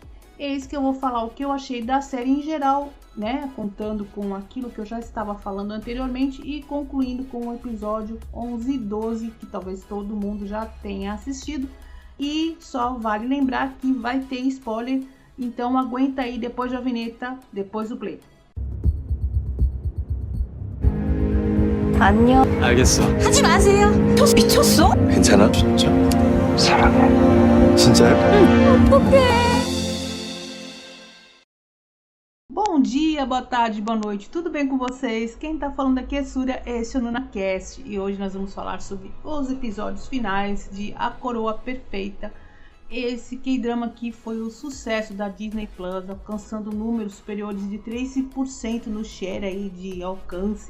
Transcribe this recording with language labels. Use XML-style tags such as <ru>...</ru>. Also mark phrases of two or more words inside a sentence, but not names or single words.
<pt>Eis que eu vou falar o que eu achei da série em geral, né, contando com aquilo que eu já estava falando anteriormente e concluindo com o episódio 11 e 12, que talvez todo mundo já tenha assistido. E só vale lembrar que vai ter spoiler, então aguenta aí depois da vinheta, depois do play.</pt> <ko>안녕. 알겠어. 하지 마세요. 미쳤어? 괜찮아? 진짜. 사랑해. 진짜요? 어떡해.</ko> <pt>Bom dia, boa tarde, boa noite, tudo bem com vocês? Quem tá falando aqui é Súria, esse é o NunaCast e hoje nós vamos falar sobre os episódios finais de A Coroa Perfeita. Esse K-drama que foi o sucesso da Disney Plus, alcançando números superiores de 13% no share aí de alcance.</pt>